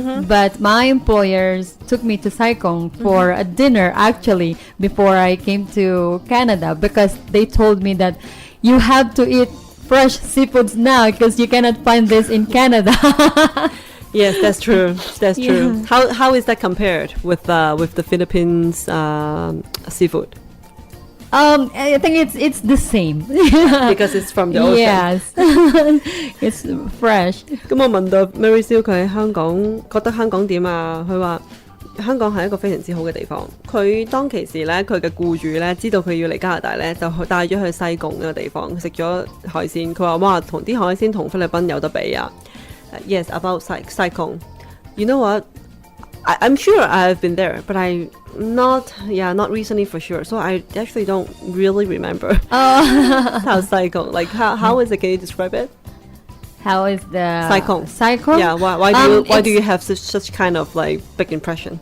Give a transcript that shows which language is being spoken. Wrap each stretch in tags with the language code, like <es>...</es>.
<en>But my employers took me to Saigon for a dinner actually before I came to Canada because they told me that you have to eat fresh seafoods now because you cannot find this in Canada. Yes, that's true. That's true. How is that compared with the Philippines seafood? I think it's the same. Because it's from the ocean. Yes, it's fresh.</en> <yue>咁我問到 Mary Sue 佢喺香港覺得香港點啊？佢話香港係一個非常之好嘅地方。佢當其時咧，佢嘅僱主咧知道佢要嚟加拿大咧，就帶咗去西貢呢個地方食咗海鮮。佢話哇，同啲海鮮同菲律賓有得比啊！</yue> <en>Yes, about Saigon. You know what? I'm sure I've been there, but not recently for sure. So I actually don't really remember how Saigon. Like how is it? Can you describe it? How is the Saigon. Saigon? Yeah. Why do you have such kind of like big impression?</en>